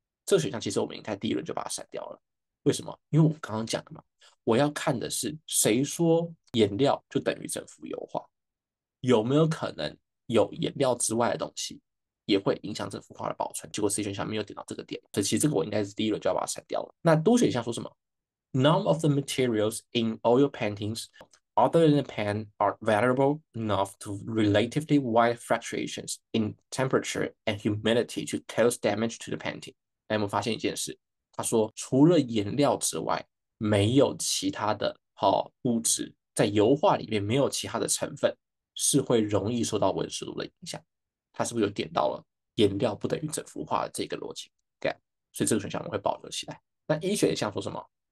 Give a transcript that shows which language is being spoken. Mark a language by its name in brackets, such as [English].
[Chinese] 这个选项其实我们应该第一轮就把它删掉了。为什么？因为我刚刚讲的嘛，我要看的是谁说颜料就等于整幅油画，有没有可能有颜料之外的东西也会影响这幅画的保存？结果 C 选项没有点到这个点，所以其实这个我应该是第一轮就要把它删掉了。那 D 选项说什么？ [English] None of the materials in oil paintings other than the pen are variable enough to relatively wide fluctuations in temperature and humidity to cause damage to the painting。 [Chinese] 那我们发现一件事，他说除了颜料之外，没有其他的物质在油画里面没有其他的成分是会容易受到温湿度的影响。它是不是有点到了颜料不等于整幅画的这个逻辑？对，所以这个选项我们会保留起来。那一选项说什么？